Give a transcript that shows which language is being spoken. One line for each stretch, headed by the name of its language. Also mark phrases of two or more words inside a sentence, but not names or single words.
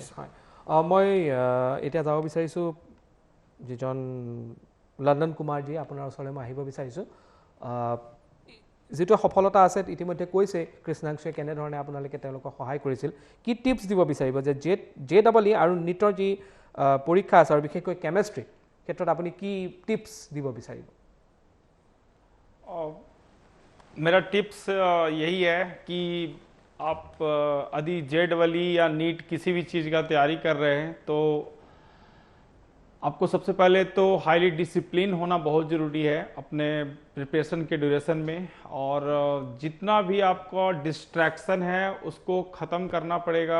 Assamese: হয়, মই এতিয়া যাব বিচাৰিছোঁ যিজন লল্লন কুমাৰজী, আপোনাৰ ওচৰলৈ মই আহিব বিচাৰিছোঁ। যিটো সফলতা আছে ইতিমধ্যে কৈছে কৃষ্ণাংশুৱে কেনেধৰণে আপোনালোকে তেওঁলোকক সহায় কৰিছিল, কি টিপছ দিব বিচাৰিব যে JEE আৰু নিটৰ যি পৰীক্ষা আছে আৰু বিশেষকৈ কেমেষ্ট্ৰি ক্ষেত্ৰত আপুনি কি টিপছ দিব বিচাৰিব?
Hindi: मेरा टिप्स यही है कि आप यदि JEE या नीट किसी भी चीज़ का तैयारी कर रहे हैं तो आपको सबसे पहले तो
English: highly discipline
Hindi: होना बहुत ज़रूरी है अपने प्रिपरेशन के ड्यूरेशन में, और जितना भी आपका डिस्ट्रैक्शन है उसको ख़त्म करना पड़ेगा।